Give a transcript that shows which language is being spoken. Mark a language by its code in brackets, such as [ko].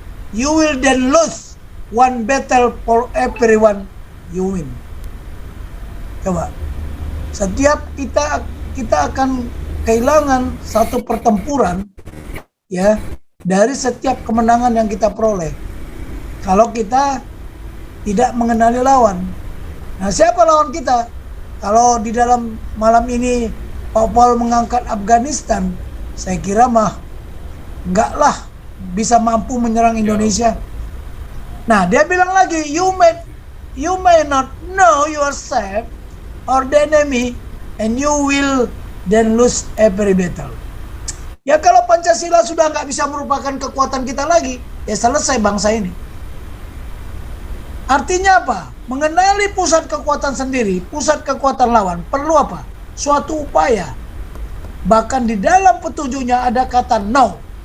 [en] You will then lose one battle for everyone you win. [id] Coba, setiap kita akan kehilangan satu pertempuran, ya, dari setiap kemenangan yang kita peroleh. Kalau kita tidak mengenali lawan. Nah, siapa lawan kita? Kalau di dalam malam ini Pak Paul mengangkat Afghanistan, saya kira mah enggak lah bisa mampu menyerang Indonesia. Nah, dia bilang lagi, [en] you may not know yourself or the enemy, and you will then lose every battle. [id] Ya kalau Pancasila sudah nggak bisa merupakan kekuatan kita lagi, ya selesai bangsa ini. Artinya apa? Mengenali pusat kekuatan sendiri, pusat kekuatan lawan, perlu apa? Suatu upaya. Bahkan di dalam petunjuknya ada kata no.